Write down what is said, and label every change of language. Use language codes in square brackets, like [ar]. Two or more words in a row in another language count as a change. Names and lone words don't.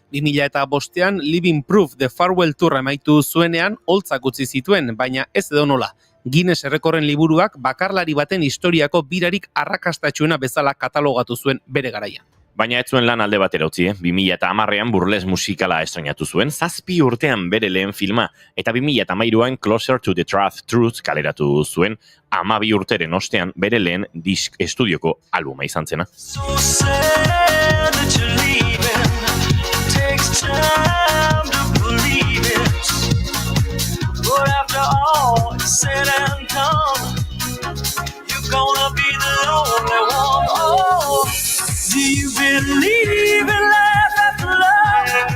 [eu] 2005an Living Proof The Farewell Tour amaitu zuenean holtzak utzi zituen, baina ez edonola. Guinness errekorren liburuak bakarlari baten historiako birarik arrakastatsuena bezala katalogatu zuen bere garaian. Baina ez zuen lan alde batera utzi, 2010an Burles musikala estrenatu zuen, 7 urtean bere lehen filma, eta 2013an Closer to the Truth kaleratu zuen, 12 urteren ostean bere lehen estudioko albuma izan zena. [en] So sad that you're leaving. Takes time to believe it. But after all is said and done, you're gonna be the only one. Oh, do you believe in life after love?